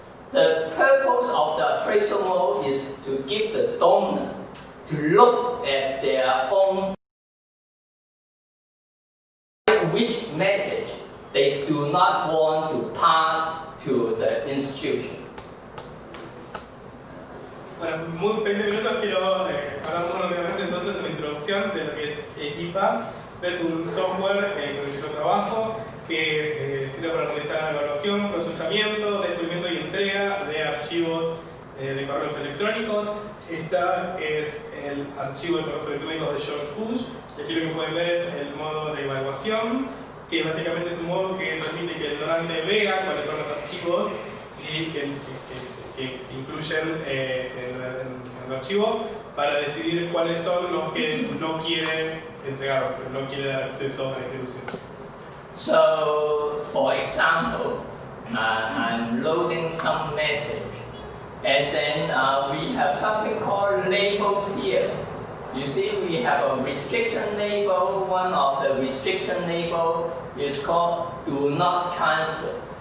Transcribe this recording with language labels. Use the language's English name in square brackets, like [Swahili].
[English] The purpose of the appraisal mode is to give the donor to look at their own which message they do not want to pass to the institution. [Spanish] Bueno, muy 20 minutos quiero hablar muy rápidamente entonces una introducción de lo que es IPA. Es un software con el que yo trabajo que sirve para realizar la evaluación, procesamiento, descubrimiento y entrega de archivos de correos electrónicos. Esta es el archivo de correos electrónicos de George Bush. Aquí lo que pueden ver es el modo de evaluación, que básicamente es un modo que permite que el donante vea cuáles son los archivos, ¿sí? que se incluyen en el archivo, para decidir cuáles son los que no quieren entregar o que no quieren dar acceso a la institución. [English] So, for example, I'm loading some message, and then we have something called labels here. You see, we have a restriction label. One of the restriction label is called "Do Not Transfer."